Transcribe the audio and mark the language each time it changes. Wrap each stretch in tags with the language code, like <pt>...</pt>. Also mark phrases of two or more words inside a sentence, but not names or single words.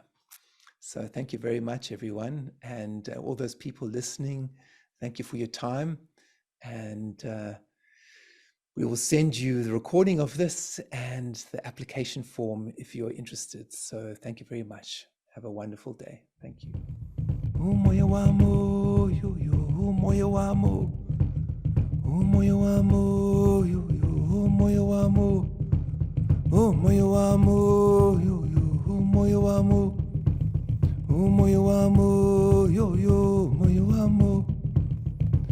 <en>So thank you very much, everyone. And all those people listening, thank you for your time. And we will send you the recording of this and the application form if you're interested. So thank you very much. Have a wonderful day. Thank you.</en> <zu>Umoya wamo, yo yo, umoya wamo. Umoya wamo, yo yo, umoya wamo. Umoya wamo, yo yo, umoya wamo. Umoya wamo, yo yo, umoya wamo.</zu>